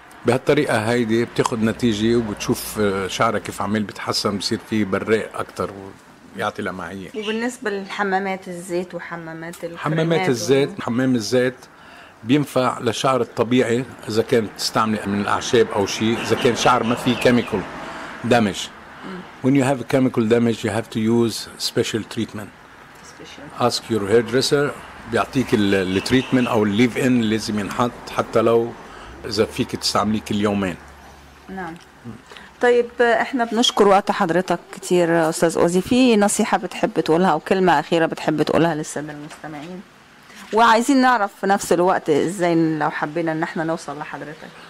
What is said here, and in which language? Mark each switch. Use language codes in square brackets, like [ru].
[ar] بهالطريقة هايدي بتاخد نتيجة وبتشوف شعرك كيف عمل بتحسن، بصير فيه براق أكتر ويعطي لمعية. وبالنسبة للحمامات الزيت وحمامات الكريمات، حمامات الزيت حمام الزيت بينفع لشعر الطبيعي، إذا كان تستعمل من الأعشاب أو شيء، إذا كان شعر ما فيه [en] chemical damage. When you have chemical damage you have to use special treatment. Ask your hairdresser [ar] بيعطيك التريتمنت أو الليف إن اللي لازم ينحط، حتى لو إذا فيك تستعمليه كل يومين. نعم. طيب إحنا بنشكر وقت حضرتك كتير أستاذ أوزي. في نصيحة بتحب تقولها أو كلمة أخيرة بتحب تقولها للسادة المستمعين؟ وعايزين نعرف في نفس الوقت إزاي لو حبينا أن إحنا نوصل لحضرتك.